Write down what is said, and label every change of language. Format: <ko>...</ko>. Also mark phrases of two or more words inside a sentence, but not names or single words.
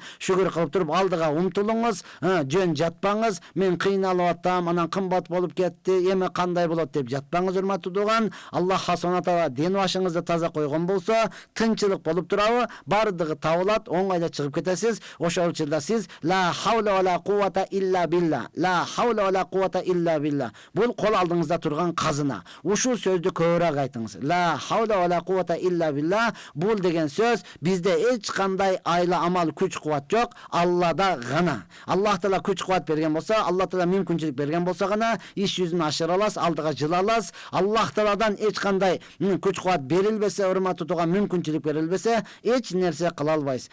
<ky>Шүгүр кылып туруп алдыга умтулуңуз, жөн жатпаңыз. Мен кыйналып атам, анан кымбат болуп кетти, эме кандай болот деп жатпаңыз, урматтуу тууган. Аллах Субхана Таала ден башыңызды таза койгон болсо, тынчылык болуп турабы, бардыгы табылат, оңайда чыгып кетесиз. Ошол учурда сиз</ky> <ar>لا حول ولا قوة إلا بالله. لا حول ولا قوة إلا بالله.</ar> <ky>Бул кол алдыңызда турган казына. Ушул сөздү көбүрөөк айтыңыз.</ky> <ar>لا حول ولا قوة إلا بالله.</ar> <ky>Бул деген сөз бизде эч кандай айла амал, күч кубат жок, Аллада гана. Аллах Таала күч кубат берген болсо, Аллах Таала мүмкүнчүлүк берген болсо гана иш жүзүн ашыра аласыз, алдыга жыла аласыз. Аллах Тааладан эч кандай күч кубат берилбесе, урматтуу тууган, мүмкүнчүлүк берилбесе, эч нерсе кыла албайсыз.</ky>